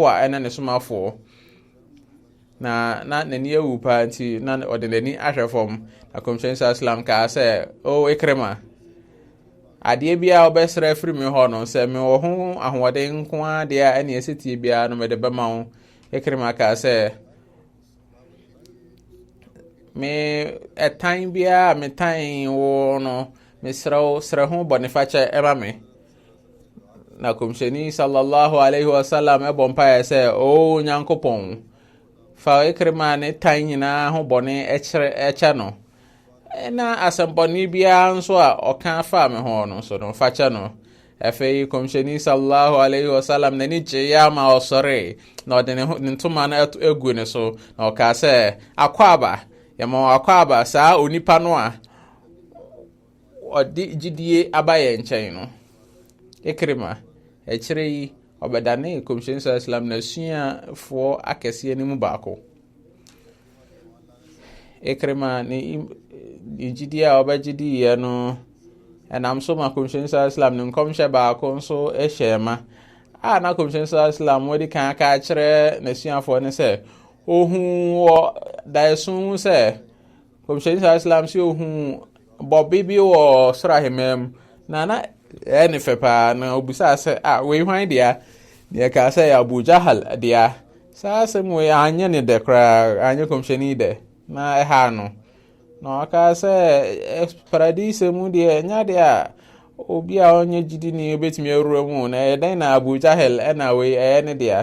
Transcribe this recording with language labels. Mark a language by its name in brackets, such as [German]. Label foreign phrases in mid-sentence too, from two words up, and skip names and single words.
[Akan] a ɛne ne somafoɔ na n'ani awu paa nti na ɔde n'ani ahwɛ fam na komhyɛni sallam ka sɛ o Ikrima adeɛ biara ɔbɛsrɛ firi me hɔ no sɛ me wɔ ho ahoɔden nko a deɛ ɛne ɛsɛtie biara no mede bɛma wo Ikrima ka sɛ me ɛtan biara me tan wo no srɛ ho bɔnefakyɛ ɛma me. Na kɔmhyɛni [Arabic] صلى الله عليه وسلم [Akan] ɛbɔ mpaeɛ sɛ o Nyankopɔn fa Ikrima ne tan nyinaa ho bɔne ɛkyɛ no, na asɛmpɔne biara nso a ɔka fa me ho no so no fakyɛ no. Afei kɔmhyɛni [Arabic] صلى الله عليه وسلم [Akan] n'ani gye ya ma ɔsɔre na ɔde ne ntoma no egu ne so na ɔka sɛ akwaaba yɛma akwaaba saa onipa no a ɔde gyidie aba yɛn nkyɛn no. Ikrima ɛkyerɛ yi ɔbɛdane kɔmhyɛni [Arabic] صلى الله عليه وسلم [Akan] na suafoɔ akɛseɛ no mu baako. Ikrima ne gyidie a ɔbɛgyidiiɛ no ɛnam so ma kɔmhyɛni [Arabic] صلى الله عليه وسلم [Akan] ne nkɔmhyɛ baako nso ɛhyɛ ma a na kɔmhyɛni [Arabic] صلى الله عليه وسلم [Akan] wɔde kan aka akyerɛ n'asuafoɔ ne sɛ ohu wɔ daeso sɛ kɔmhyɛni [Arabic] صلى الله عليه وسلم [Akan] sɛ ohu bɔbe bi wɔ soro ahemmaa mu na ɛne fɛ paa na obusaa sɛ wei hwan dea deɛ kaa sɛ Abu Jahal dea. Saa asɛm wei anyɛ ne dɛ koraa, anyɛ kɔmhyɛni dɛ na ɛha no na ɔka sɛ paradise mu deɛ nya deɛ a obi a ɔnyɛ gyidi ni obetumi awura mu na ɛdɛn na Abu Jahal ɛna wei ɛyɛ ne deɛ.